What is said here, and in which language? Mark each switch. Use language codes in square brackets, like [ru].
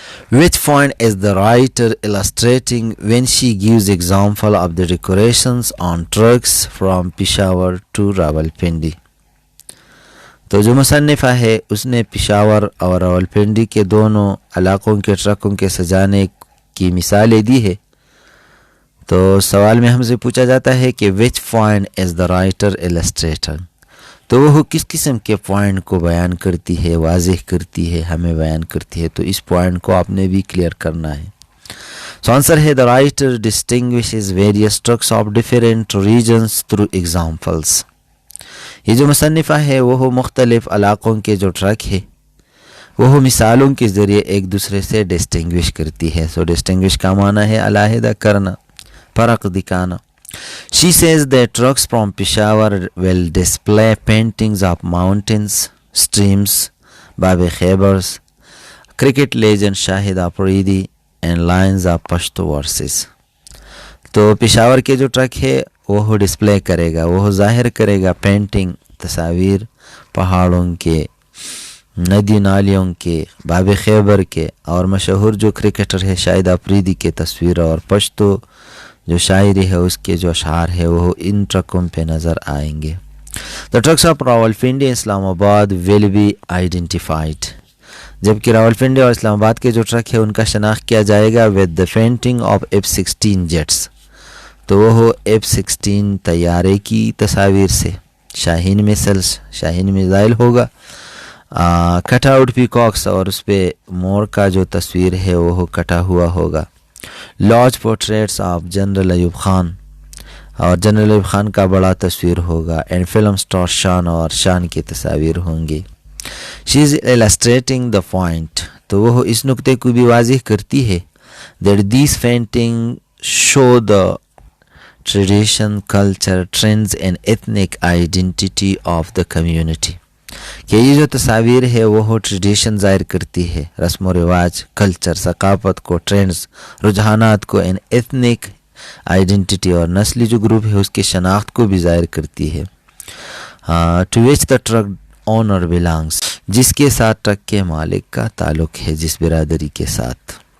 [en] Which point is the writer illustrating when she gives example of the decorations on trucks from Peshawar to Rawalpindi؟ [ur] تو جو مصنفہ ہے اس نے پشاور اور راولپنڈی کے دونوں علاقوں کے ٹرکوں کے سجانے کی مثالیں دی ہے. تو سوال میں ہم سے پوچھا جاتا ہے کہ [en] which point is the writer illustrating، [ur] تو وہ کس قسم کے پوائنٹ کو بیان کرتی ہے، واضح کرتی ہے، ہمیں بیان کرتی ہے. تو اس پوائنٹ کو آپ نے بھی کلیئر کرنا ہے. [en] So answer ہے the writer distinguishes various trucks of different regions through examples. [ur] یہ جو مصنفہ ہے وہ مختلف علاقوں کے جو ٹرک ہے وہ مثالوں کے ذریعے ایک دوسرے سے ڈسٹنگوش کرتی ہے. سو ڈسٹنگوش کا معنی ہے علیحدہ کرنا، فرق دکھانا. [en] She says that trucks from Peshawar will display paintings of mountains, streams, Bab Khaybars, cricket legend Shahid Afridi and lines of Pashto verses. [ur] تو پشاور کے جو ٹرک ہے وہ ڈسپلے کرے گا، وہ ظاہر کرے گا پینٹنگ، تصاویر پہاڑوں کے، ندی نالیوں کے، باب خیبر کے، اور مشہور جو کرکٹر ہے شاہد آفریدی کے تصویر اور پشتو جو شاعری ہے اس کے جو اشعار ہے وہ ان ٹرکوں پہ نظر آئیں گے. [en] The trucks of Rawalpindi and Islamabad will be identified، [ur] جبکہ راولپنڈی اور اسلام آباد کے جو ٹرک ہے ان کا شناخت کیا جائے گا [en] with the painting of F-16 jets، [ur] تو وہ F-16 طیارے کی تصاویر سے، شاہین میسلس، شاہین میزائل ہوگا، کٹ آؤٹ پیکاکس، اور اس پہ مور کا جو تصویر ہے وہ کٹا ہوا ہوگا. Large portraits of general Ayub Khan, اور جنرل ایوب خان کا بڑا تصویر ہوگا. اینڈ فلم سٹار شان، اور شان کی تصاویر ہوں گی. [en] she is illustrating the point، [ur] تو وہ اس نقطے کو بھی واضح کرتی ہے [en] that these paintings show the tradition, culture, trends and ethnic identity of the community، [ur] کہ یہ جو تصاویر ہے وہ ٹریڈیشن ظاہر کرتی ہے، رسم و رواج، کلچر، ثقافت کو، ٹرینڈز، رجحانات کو، ان ایتھنک آئیڈینٹی اور نسلی جو گروپ ہے اس کی شناخت کو بھی ظاہر کرتی ہے. [en] to which the truck owner belongs, [ur] جس کے ساتھ ٹرک کے مالک کا تعلق ہے، جس برادری کے ساتھ.